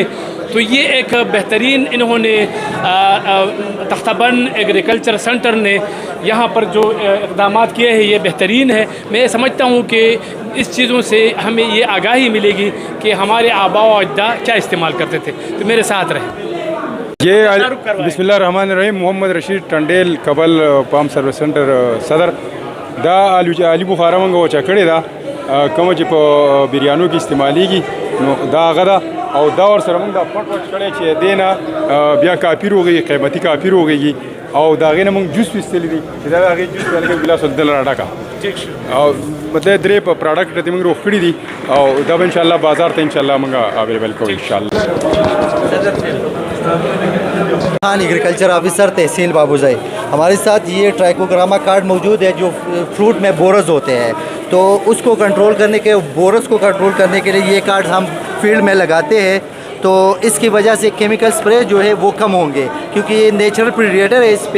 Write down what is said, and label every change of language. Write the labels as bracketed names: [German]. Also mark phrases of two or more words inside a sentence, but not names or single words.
[Urdu] تو یہ ایک بہترین انہوں نے تختہ بند [English] agriculture center [Urdu] نے یہاں پر جو اقدامات کیے ہیں یہ بہترین ہے. میں سمجھتا ہوں کہ اس چیزوں سے ہمیں یہ آگاہی ملے گی کہ ہمارے آبا و اجداد کیا استعمال کرتے تھے. تو میرے ساتھ رہیں. یہ [Arabic] بسم اللہ الرحمن الرحیم. [Urdu] محمد رشید ٹنڈیل قبل پام سروس سینٹر صدر. [Pashto] دا علی بخارا منگا وچا کڑے دا کم چې په بریانو کې استعمالیږي, نو دا هغه ده. او دا ور سره موږ دا پټ کړی چې دی نه بیا کافي روغېږي, قیمتي کافي روغېږي. او د هغې نه موږ جوس ویستلی دي چې دا د هغې جوس لږ ګلاس ولدل راډکه. او مطلب درې په پراډکټ ته موږ روغ کړي دي, او دا به انشاءالله بازار ته انشاءالله موږ اویلیبل کوو انشاءالله. [Urdu] خان [English] agriculture officer [Urdu] تحصیل بابوزائی. ہمارے ساتھ یہ ٹرائکوگراما کارڈ موجود ہے جو فروٹ میں بورز ہوتے ہیں, تو اس کو کنٹرول کرنے کے, بورز کو کنٹرول کرنے کے لیے یہ کارڈ ہم فیلڈ میں لگاتے ہیں. تو اس کی وجہ سے [English] chemical spray [Urdu] جو ہے وہ کم ہوں گے, کیونکہ یہ [English] natural predator [Urdu] ہے اس پہ.